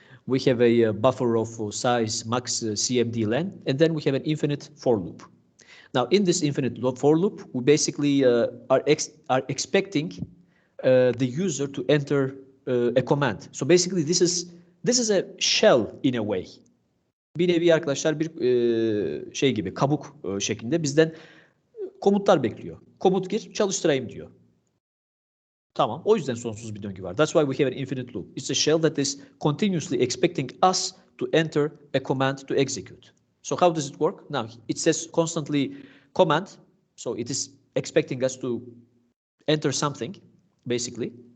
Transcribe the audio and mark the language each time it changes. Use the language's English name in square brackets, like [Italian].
[English] We have a buffer of size max cmd len, and then we have an infinite for loop. Now, in this infinite for loop, we basically are expecting the user to enter a command. So basically, this is a shell in a way. [Turkish] Bir nevi arkadaşlar bir şey gibi kabuk şeklinde bizden komutlar bekliyor. Komut gir, çalıştırayım diyor. Tamam. O yüzden sonsuz bir döngü var. [English] That's why we have an infinite loop. It's a shell that is continuously expecting us to enter a command to execute. So how does it work? Now, it says constantly command. So it is expecting us to enter something, basically.